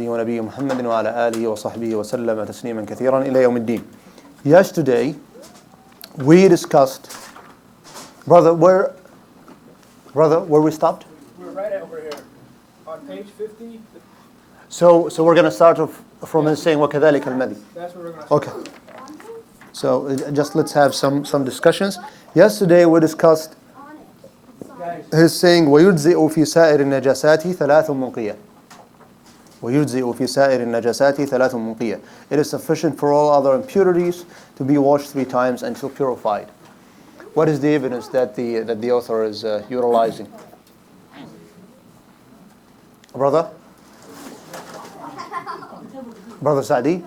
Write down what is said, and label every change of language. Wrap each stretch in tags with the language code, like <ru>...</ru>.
<ar>ونبي محمد وعلى آله وصحبه وسلم تسليما كثيرا إلى يوم الدين.</ar> <en>Yesterday we discussed, brother, where we stopped? We're right over here on page 50. So we're going to start off from saying</en> <ar>وَكَذَلِكَ الْمَذِي.</ar> <en>That's where we're going to start. Okay. So just let's have some discussions. Yesterday we discussed his saying</en> <ar>وَيُجْزِئُ فِي سَائِرِ النَّجَاسَاتِ ثَلَاثٌ مُنْقِيَةٌ. وَيُجْزِئُ فِي سَائِرِ النَّجَاسَاتِ ثَلَاثٌ مُنْقِيَةٌ.</ar> <en>It is sufficient for all other impurities to be washed 3 times until purified. What is the evidence that the author is utilizing? Brother Saadi?</en>